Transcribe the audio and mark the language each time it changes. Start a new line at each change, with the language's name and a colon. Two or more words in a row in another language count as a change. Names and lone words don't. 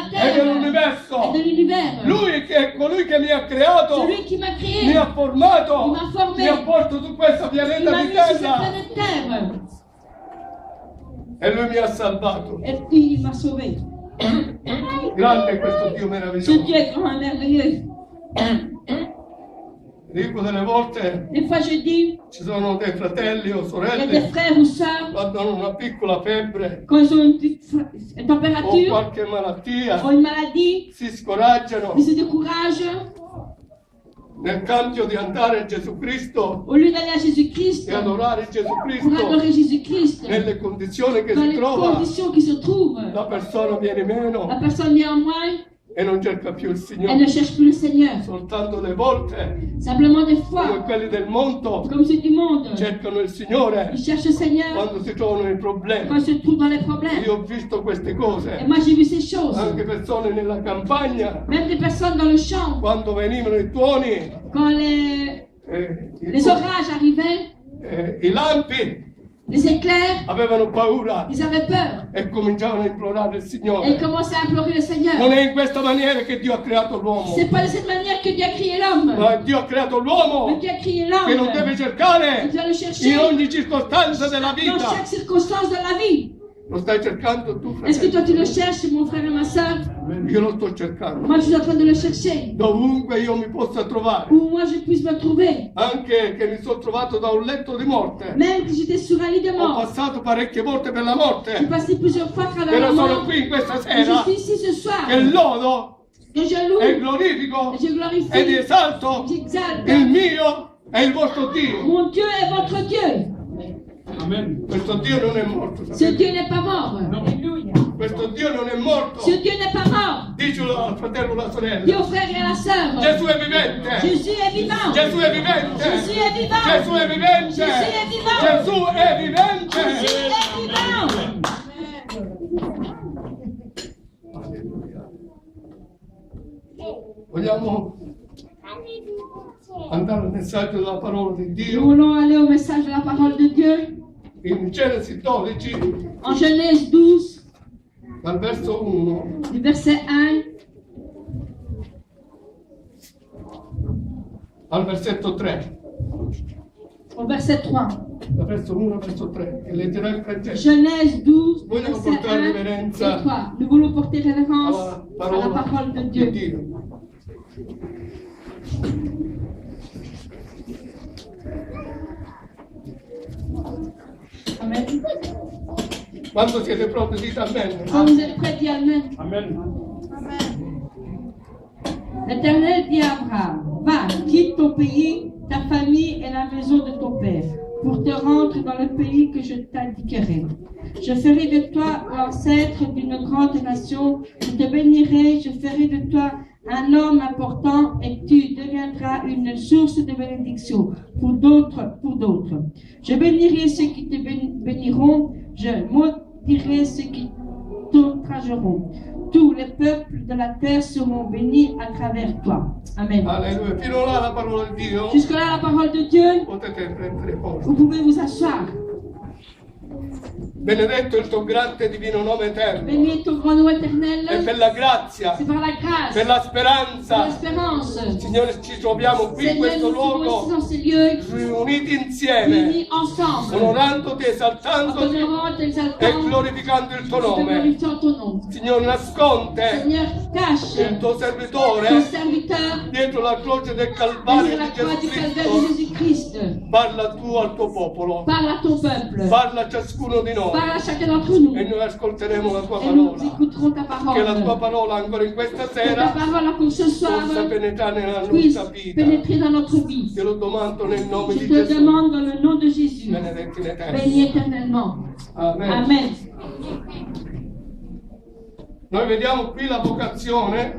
Italian: e
French: terre
Italian: dell'universo.
French: et de l'univers.
Italian: Lui che è colui che mi ha creato,
French: Celui qui m'a créé,
Italian: mi ha formato,
French: Il m'a formé.
Italian: mi ha posto su questa
French: il
Italian: pianeta
French: m'a
Italian: di
French: mis sur cette
Italian: terra
French: planète Terre.
Italian: e lui mi ha salvato.
French: Et puis il m'a sauvé.
Italian: Grande è questo Dio
French: Ce
Italian: meraviglioso.
French: Dieu est grand et merveilleux.
Italian: Dico delle volte
French: Des fois je dis,
Italian: ci sono dei fratelli o
French: il y a des
Italian: sorelle
French: frères ou sœurs,
Italian: quando hanno una piccola febbre
French: quand ils ont une petite
Italian: o
French: température,
Italian: qualche malattia,
French: ont une maladie,
Italian: si scoraggiano
French: ils se découragent.
Italian: nel cambio di andare a Gesù Cristo
French: Au lieu d'aller à Jésus-Christ,
Italian: e adorare Gesù
French: pour
Italian: Cristo
French: adorer Jésus-Christ,
Italian: nelle condizioni che
French: dans
Italian: si
French: les
Italian: trova,
French: conditions qui se trouvent,
Italian: la persona viene
French: la
Italian: meno
French: personne vient en moins,
Italian: e non cerca più il
French: elle ne
Italian: Signore.
French: cherche plus le Seigneur.
Italian: Soltanto le volte,
French: Simplement des
Italian: come
French: fois,
Italian: quelli del mondo,
French: comme ceux du monde,
Italian: cercano il Signore
French: ils cherchent le Seigneur
Italian: quando si trovano nei
French: quand
Italian: problemi.
French: ils se trouvent dans les problèmes.
Italian: Io ho visto queste
French: Et
Italian: cose,
French: moi j'ai vu ces choses.
Italian: anche persone nella campagna,
French: Même des personnes dans le champ,
Italian: quando venivano i tuoni,
French: quand les
Italian: i
French: orages arrivaient,
Italian: i lampi,
French: les éclairs,
Italian: avevano paura
French: ils avaient peur.
Italian: e cominciavano a implorare il
French: Et ils
Italian: Signore.
French: commençaient à implorer le
Italian: Non
French: Seigneur.
Italian: è in questa maniera che Dio ha creato l'uomo,
French: C'est pas de cette manière que Dieu a créé l'homme.
Italian: ma Dio ha creato
French: Mais
Italian: l'uomo
French: Dieu a créé
Italian: che non deve
French: l'homme.
Italian: cercare
French: Il doit le chercher
Italian: in ogni circostanza della
French: dans
Italian: vita.
French: chaque circonstance de la vie.
Italian: Lo stai cercando tu,
French: Est-ce que toi tu le
Italian: fratello?
French: cherches, mon frère et ma soeur?
Italian: Io lo sto cercando.
French: Moi je suis en train de le chercher.
Italian: Dovunque io mi possa trovare,
French: Où moi je puisse me trouver.
Italian: anche che mi sono trovato da un letto di morte.
French: Même que j'étais sur un lit de
Italian: Ho
French: mort.
Italian: passato parecchie volte per la
French: J'ai
Italian: morte,
French: passé plusieurs fois à travers la
Italian: però sono
French: mort.
Italian: qui in questa
French: Et
Italian: sera
French: je suis ici ce soir.
Italian: che lodo
French: Que je
Italian: e
French: loue.
Italian: glorifico
French: Et je
Italian: ed
French: glorifie.
Italian: esalto
French: J'exalte.
Italian: il mio e il vostro Dio.
French: Mon Dieu est votre Dieu.
Italian: Questo Dio non è morto,
French: Ce
Italian: sapete?
French: Dieu n'est pas mort.
Italian: Questo Dio non è morto.
French: Ce Dieu n'est pas mort.
Italian: Dicelo al fratello o alla
French: Dis
Italian: sorella.
French: aux frères et à la sœur.
Italian: Gesù è vivente.
French: Jésus est vivant.
Italian: Gesù è vivente.
French: Jésus est vivant.
Italian: Gesù è vivente.
French: Jésus est vivant.
Italian: Gesù è vivente.
French: Jésus est vivant.
Italian: Alleluia. Vogliamo andare al messaggio della parola di
French: Nous
Italian: Dio
French: voulons aller au message de la parole de Dieu.
Italian: in Genesi 12,
French: En Genèse 12,
Italian: dal verso 1
French: du verset 1
Italian: al versetto 3.
French: au verset 3.
Italian: Dal verso 1 al verso 3, che leggerà il fratello.
French: Genèse 12,
Italian: Vogliamo
French: verset
Italian: portare
French: 1
Italian: révérenza
French: et 3. Nous voulons porter référence
Italian: alla
French: à la parole de
Italian: di
French: Dieu.
Italian: Dio. Amen. Quando siete pronti dite amen.
French: Quand vous êtes prêts, dis Amen. Amen. L'Éternel dit à Abraham, va, quitte ton pays, ta famille et la maison de ton père, pour te rendre dans le pays que je t'indiquerai. Je ferai de toi l'ancêtre d'une grande nation, je te bénirai, je ferai de toi un homme important et tu deviendras une source de bénédiction pour d'autres. Je bénirai ceux qui te béniront, je maudirai ceux qui t'outrageront. Tous les peuples de la terre seront bénis à travers toi. Amen.
Italian: Alleluia. Fino là la parola di Dio.
French: Jusque-là, la parole de Dieu,
Italian: Potete prendere posto.
French: vous pouvez vous asseoir.
Italian: Benedetto il tuo grande e divino nome eterno.
French: Bénis est ton grand nom
Italian: E
French: éternel.
Italian: per la grazia,
French: C'est par la grâce,
Italian: per la
French: par
Italian: speranza,
French: l'espérance.
Italian: Signore, ci troviamo qui in
French: Seigneur,
Italian: questo
French: nous sommes ici
Italian: luogo,
French: dans ces lieux,
Italian: riuniti insieme,
French: unis ensemble,
Italian: onorandoti,
French: en
Italian: esaltandoti
French: t'honorant,
Italian: e
French: t'exaltant,
Italian: glorificando il tuo
French: te
Italian: nome.
French: glorifiant ton nom.
Italian: Signore, nasconde
French: Seigneur, cache
Italian: il tuo
French: ton
Italian: servitore
French: serviteur
Italian: dietro la croce del Calvario
French: derrière la
Italian: di
French: croix
Italian: Gesù
French: du calvaire de
Italian: Cristo.
French: Jésus-Christ.
Italian: Parla tu al tuo popolo,
French: Parle à ton peuple,
Italian: parla a ciascuno di noi
French: parle à chacun d'entre nous,
Italian: e noi ascolteremo la tua
French: et nous
Italian: parola.
French: écouterons ta
Italian: Che la tua
French: parole.
Italian: parola ancora in questa
French: Que ta
Italian: sera
French: parole encore ce soir
Italian: possa penetrare nella
French: puisse
Italian: nostra vita.
French: pénétrer dans notre vie.
Italian: Te lo domando nel nome
French: Je
Italian: di
French: te
Italian: Gesù.
French: demande dans le nom de Jésus,
Italian: Benedetti in eterno.
French: bénis éternellement.
Italian: Amen.
French: Amen.
Italian: Noi vediamo qui la vocazione